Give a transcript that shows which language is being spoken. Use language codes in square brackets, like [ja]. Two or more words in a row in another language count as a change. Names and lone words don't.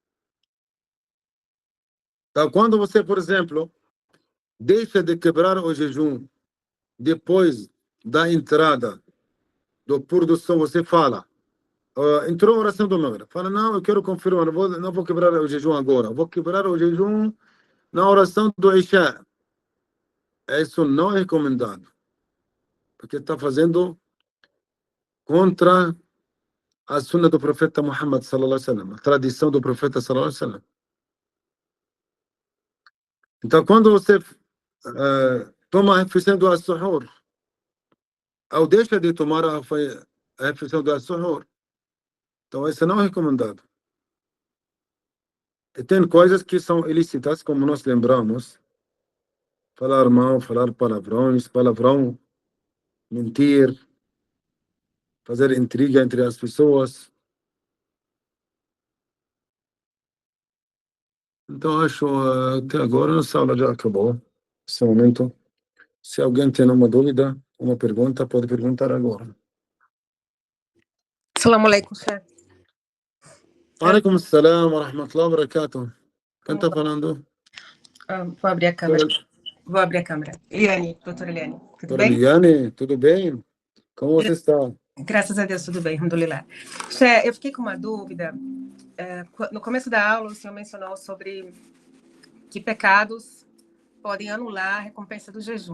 [pt] Então, quando você, por exemplo, deixa de quebrar o jejum depois da entrada do pôr do sol, você fala, entrou a oração do Maghrib. Fala, não, eu quero confirmar, não vou quebrar o jejum agora. Vou quebrar o jejum na oração do Isha. Isso não é recomendado. Porque está fazendo contra a sunna do profeta Muhammad [ar] صلى الله عليه وسلم, [pt] a tradição do profeta [ar] صلى الله عليه وسلم. [pt] Então, quando você toma a refeição do as-suhur, ou deixa de tomar a refeição do as-suhur, então isso não é recomendado. E tem coisas que são ilícitas, como nós lembramos, falar mal, falar palavrão, mentir, fazer intriga entre as pessoas. Então, acho até agora nossa aula já acabou. Nesse momento, se alguém tem uma dúvida, uma pergunta, pode perguntar agora. [ar] السلام عليكم, Sheikh. عليكم السلام ورحمة الله وبركاته. [pt] Quem está falando? Vou abrir a câmera. Vou abrir a câmera. Eliane, doutora Eliane, tudo bem? Eliane, tudo bem? Como você está? Graças a Deus, tudo bem, alhamdulillah. Sheikh, eu fiquei com uma dúvida. No começo da aula, o senhor mencionou sobre que pecados podem anular a recompensa do jejum.